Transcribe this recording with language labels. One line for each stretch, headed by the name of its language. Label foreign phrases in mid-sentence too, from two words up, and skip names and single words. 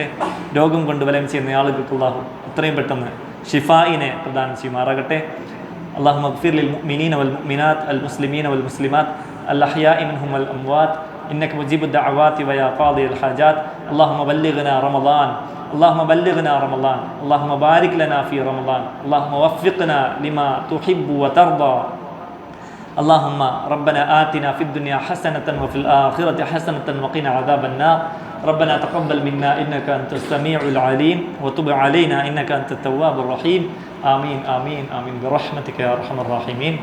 Malayalam: രോഗം കൊണ്ട് വലയം ചെയ്യുന്ന ആളുകൾക്ക് അള്ളാഹു എത്രയും പെട്ടെന്ന് ഷിഫായിനെ പ്രദാനം ചെയ്യുമാറാകട്ടെ.
Arabic: اللهم اغفر للمؤمنين والمؤمنات المسلمين والمسلمات الأحياء منهم والأموات إنك مجيب الدعوات ويا قاضي الحاجات. اللهم بلغنا رمضان اللهم بلغنا رمضان اللهم بارك لنا في رمضان اللهم وفقنا لما تحب وترضى اللهم ربنا آتنا في الدنيا حسنة وفي الآخرة حسنة وقنا عذاب النار ربنا تقبل منا إنك أنت السميع العليم وتب علينا إنك أنت التواب الرحيم آمين آمين آمين برحمتك يا أرحم الراحمين.